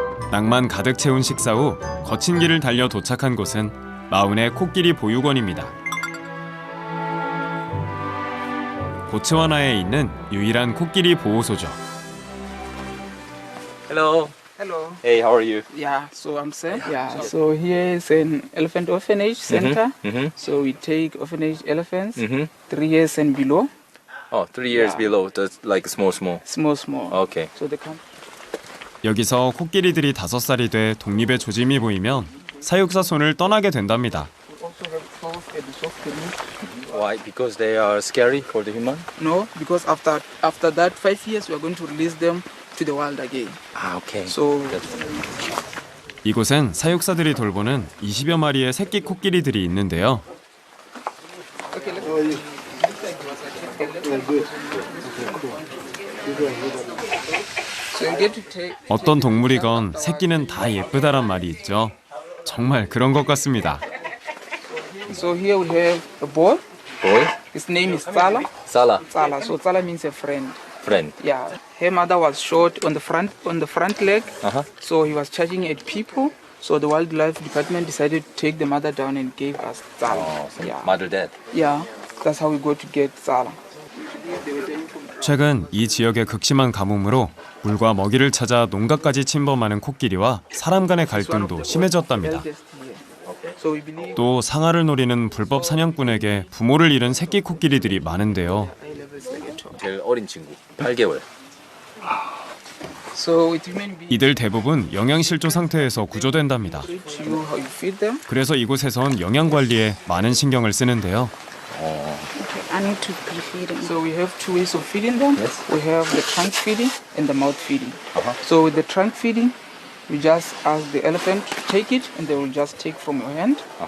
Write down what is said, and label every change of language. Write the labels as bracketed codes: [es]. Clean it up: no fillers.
[ko] 낭만 가득 채운 식사 후 거친 길을 달려 도착한 곳은 마운의 코끼리 보육원입니다. 보츠와나에 있는 유일한 코끼리 보호소죠. [en] Hello. Hello. Hey, how are you? Yeah, so I'm Sam. Yeah, so here is an elephant orphanage center. So we take orphanage elephants 3 years and below. Oh, 3 years Yeah. below. That's like small. Small. Okay. So they come. [ko] 여기서 코끼리들이 5살이 돼 독립의 조짐이 보이면 사육사 손을 떠나게 된답니다. [en] We also have cows at the soft release. Why? Because they are scary for the human? No, because after that 5 years we are going to release them to the wild again. Ah, okay. So [ko] 이곳엔 사육사들이 돌보는 20여 마리의 새끼 코끼리들이 있는데요. [en] so you get to take. [ko] 어떤 동물이건 새끼는 다 예쁘다란 말이 있죠. 정말 그런 것 같습니다. [en] So here we have a boy. Boy? His name is Tsala. Sala. Tsala. So Tsala means a friend. Friend. Yeah. Her mother was shot on the front leg. Uh-huh. So he was charging at people. So the wildlife department decided to take the mother down and gave us Tsala. Oh, so Yeah. mother dead. Yeah. That's how we go to get Tsala. [ko] 최근 이 지역의 극심한 가뭄으로 물과 먹이를 찾아 농가까지 침범하는 코끼리와 사람 간의 갈등도 심해졌답니다. [en] So we believe [ko] 또 상아를 노리는 불법 사냥꾼에게 부모를 잃은 새끼 코끼리들이 많은데요. 제일 어린 친구. 8개월. [en] so with human beings, [ko] 이들 대부분 영양실조 상태에서 구조된답니다. [en] treat you how you feed them. [ko] 그래서 이곳에선 영양 관리에 많은 신경을 쓰는데요. [en] I need to pre-feed them. So we have 2 ways of feeding them. Yes. We have the trunk feeding and the mouth feeding. So with the trunk feeding, we just ask the elephant to take it and they will just take from your hand.